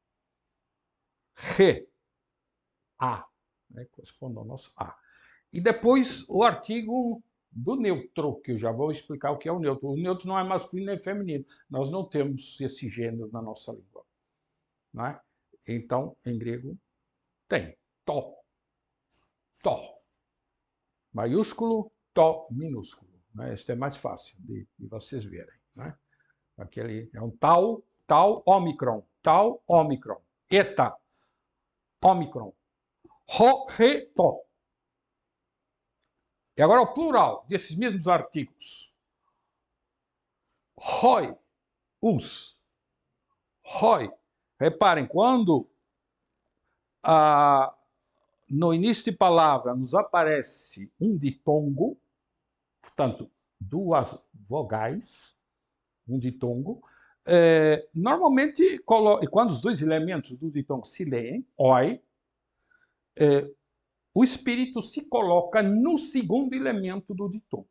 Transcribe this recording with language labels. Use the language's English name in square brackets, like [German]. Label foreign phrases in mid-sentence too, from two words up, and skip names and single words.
[Portuguese] Re. A. Corresponde ao nosso A. E depois o artigo do neutro, que eu já vou explicar o que é o neutro. O neutro não é masculino nem feminino. Nós não temos esse gênero na nossa língua. Não é? Então, em grego, tem to. To. Maiúsculo, to minúsculo. Né? Este é mais fácil de vocês verem. Né? Aquele é um tau, ômicron. Tau, ômicron. Eta, ômicron. [Greek] Ho, re, to. [Portuguese] E agora o plural desses mesmos artigos. [Greek] Hoi, us. Hoi. [Portuguese] Reparem, quando no início de palavra nos aparece um ditongo, portanto, 2 vogais, um ditongo, normalmente, quando os 2 elementos do ditongo se leem, oi, o espírito se coloca no segundo elemento do ditongo.